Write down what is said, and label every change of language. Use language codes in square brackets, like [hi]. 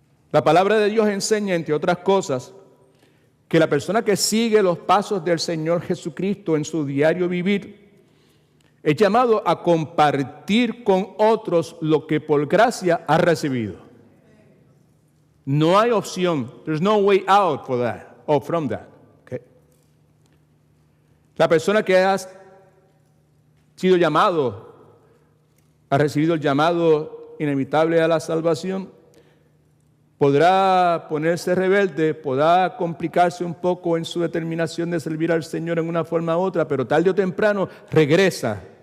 [es] La palabra de Dios enseña, entre otras cosas, que la persona que sigue los pasos del Señor Jesucristo en su diario vivir es llamado a compartir con otros lo que por gracia ha recibido. No hay opción. [en] There's no way out for that or from that. Okay. [es] La persona que ha sido llamado, ha recibido el llamado inevitable a la salvación, podrá ponerse rebelde, podrá complicarse un poco en su determinación de servir al Señor en una forma u otra, pero tarde o temprano regresa.